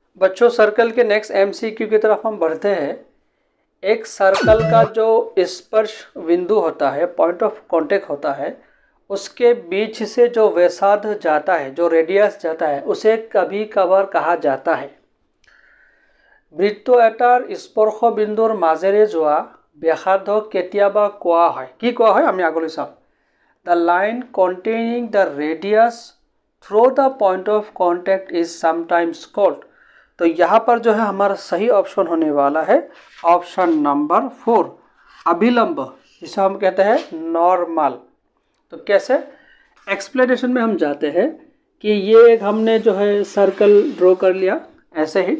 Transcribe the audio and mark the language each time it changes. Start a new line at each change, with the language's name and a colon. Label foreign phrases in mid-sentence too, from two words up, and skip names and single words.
Hindi: बच्चों, सर्कल के
English: next MCQ
Hindi: की तरफ हम बढ़ते हैं। एक सर्कल का जो स्पर्श बिंदु होता है,
English: point of contact
Hindi: होता है, उसके बीच से जो व्यासार्ध जाता है, जो रेडियस जाता है, उसे कभी कभार कहा जाता है
Assamese: বৃত্ত এটাৰ স্পৰ্শ বিন্দুৰ মাজেৰে যোৱা ব্যাসাৰ্ধ কেতিয়াবা কোৱা হয়। কি কোৱা হয় আমি আগলৈ চাম।
English: The line containing the radius through the point of contact is sometimes called।
Hindi: तो यहाँ पर जो है हमारा सही ऑप्शन होने वाला है
English: option number
Hindi: 4, अभिलंब, जिसे हम कहते हैं नॉर्मल। तो कैसे, एक्सप्लेनेशन में हम जाते हैं कि ये एक हमने जो है
English: circle draw
Hindi: कर लिया ऐसे ही।